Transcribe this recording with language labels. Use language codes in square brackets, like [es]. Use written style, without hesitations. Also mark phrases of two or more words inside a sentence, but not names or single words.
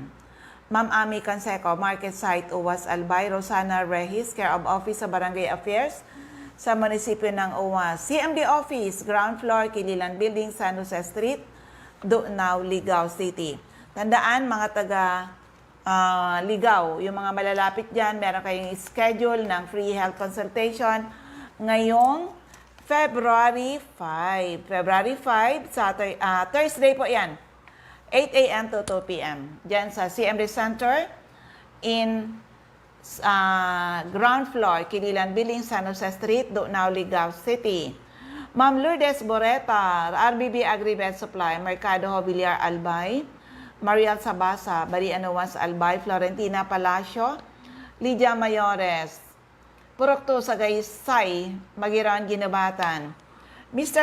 [tl] Ma'am Ami Canseco, Market Site, Uwas Albay, Rosana Regis, Care of Office sa Barangay Affairs, sa munisipyo ng Uwas. CMD Office, ground floor, Kililan Building, San Jose Street, Dunaw, Ligao City. Tandaan, mga taga Ligao, yung mga malalapit dyan, meron kayong schedule ng [en] free health consultation [tl] ngayong February 5. February 5, Thursday po yan. 8 a.m. to 2 p.m. Dyan sa CMD Center [en] in ground floor, [tl] Kililan Building, San Jose Street, Dunaw, Ligao City. Ma'am Lourdes Boreta, RBB Agribet Supply, Mercado Hobiliar Albay, Mariel Sabasa, Barian Uwas Albay, Florentina Palacio, Lydia Mayores, Purok 2 sa Gaysay, Magiran Ginabatan, Mr.